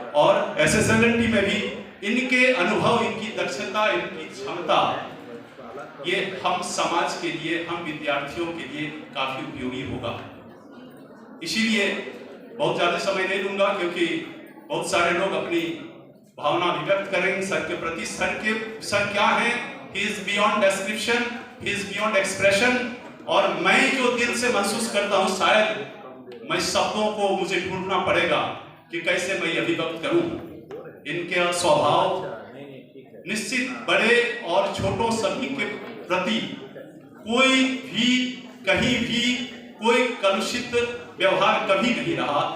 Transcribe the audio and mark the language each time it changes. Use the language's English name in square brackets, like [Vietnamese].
[Hindi] और SSLNT में भी इनके अनुभव, इनकी दक्षता, इनकी क्षमता, ये हम समाज के लिए, हम विद्यार्थियों के लिए काफी उपयोगी होगा। इसीलिए बहुत ज्यादा समय नहीं लूंगा, क्योंकि बहुत सारे लोग अपनी भावना अभिव्यक्त करेंगे सर के प्रति। सर क्या है? [English] He is beyond description, he is beyond expression। [Hindi] और मैं जो दिल से महसूस करता हूँ, शायद मैं शब्दों को मुझे ढूंढना पड़ेगा कि कैसे मैं अभिव्यक्त करूं। इनके स्वभाव निश्चित बड़े और छोटों सभी के प्रति कोई भी कहीं भी कोई कलुषित व्यवहार कभी नहीं रहा।